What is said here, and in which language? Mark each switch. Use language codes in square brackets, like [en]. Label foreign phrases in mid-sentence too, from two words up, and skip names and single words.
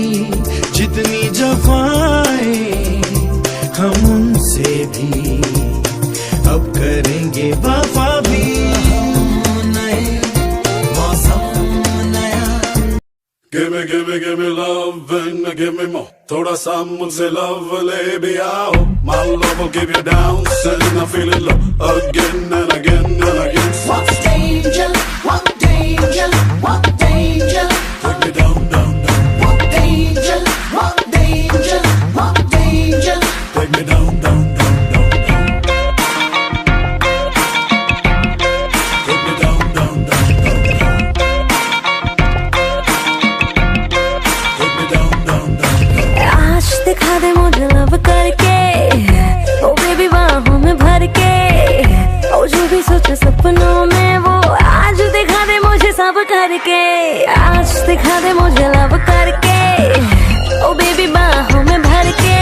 [hi] जितनी जफाएं हम उनसे भी अब करेंगे वफा भी। नए मौसम नया। [en] Give me love and give me more. [hi] थोड़ा सा मुझसे love ले भी आओ। My love will give you down and I feel it low again and again and again. What danger, what danger, what danger. Take me down, down, down. What danger, what danger, what danger. Take me down, down, down, down, down. Take me down, down, down, down, down. Take me down, down, down, down. आज दिखा दे मुझे लव करके, ओ बेबी बाहों में भर के। ओ जो भी सोचे सपनों में वो आज दिखा दे मुझे सब करके। आज दिखा दे मुझे लव करके, ओ बेबी बाहों में भर के।